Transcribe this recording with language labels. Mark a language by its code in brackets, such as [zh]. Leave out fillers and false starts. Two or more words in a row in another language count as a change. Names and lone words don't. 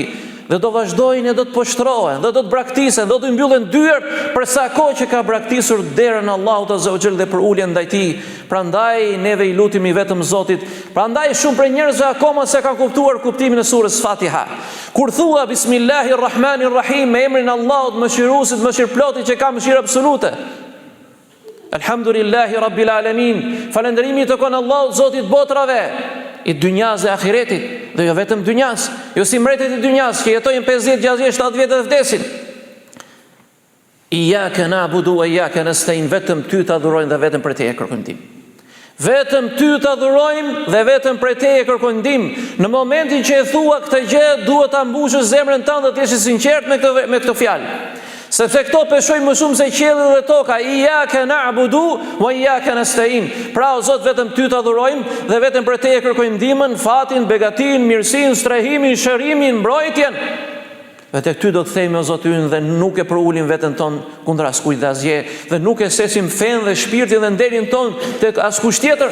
[sq] Dhe do vazhdojnë, do të poshtrohen, dhe do të braktisen, do të mbyllen dyert për sa kohë që ka braktisur derën Allahut [ar] عز وجل [sq] dhe për uljen ndaj tij. Prandaj neve i lutemi vetëm Zotit. Prandaj shumë prej njerëzve akoma se kanë kuptuar kuptimin e surës Fatiha. Kur thua Bismillahirrahmanirrahim, me emrin e Allahut mëshiruesit, mëshirëplotit që ka mëshirë absolute. [ar] الحمد لله رب العالمين. [sq] Falënderimi të kon Allahut, Zotit botrave, i dynjas dhe ahiretit, dhe jo vetëm dynjas, jo si mbretët i dynjas që jetojnë 50, 60, 70 vjet dhe vdesin. [ar] إياك نعبد وإياك نستعين, [sq] vetëm ty të adhurojmë dhe vetëm prej teje kërkojmë ndihmë. Vetëm ty të adhurojmë dhe vetëm prej teje kërkojmë ndihmë. Në momentin që e thua këtë gjë, duhet ta mbushësh zemrën tënde dhe të jesh i sinqert me këtë fjalë. Sepse këto peshojnë më shumë se qielli dhe toka. [ar] إياك نعبد وإياك نستعين. [sq] Pra o Zot, vetëm ty të adhurojmë dhe vetëm për teje kërkojmë ndihmën, fatin, begatin, mirësinë, strehimin, shërimin, mbrojtjen. Dhe tek ty do të themi o Zot ynë, dhe nuk e përulim veten ton kundër askujt dhe asgjë, dhe nuk e sesim fen dhe shpirtin dhe nderin ton tek askush tjetër.